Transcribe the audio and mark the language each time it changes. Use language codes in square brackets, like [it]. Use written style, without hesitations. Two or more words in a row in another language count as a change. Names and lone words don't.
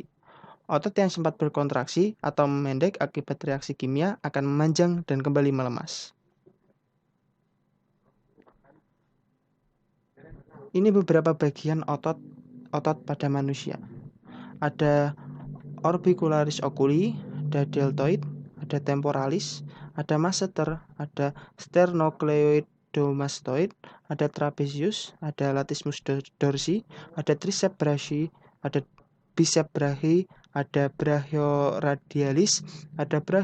[id] Otot yang sempat berkontraksi atau memendek akibat reaksi kimia akan memanjang dan kembali melemas. Ini beberapa bagian otot pada manusia. Ada orbicularis oculi, ada deltoid, ada temporalis, ada masseter, ada sternocleidomastoid, ada trapezius, ada latissimus dorsi, ada triceps brachii, ada biceps brachii, ada brachioradialis, ada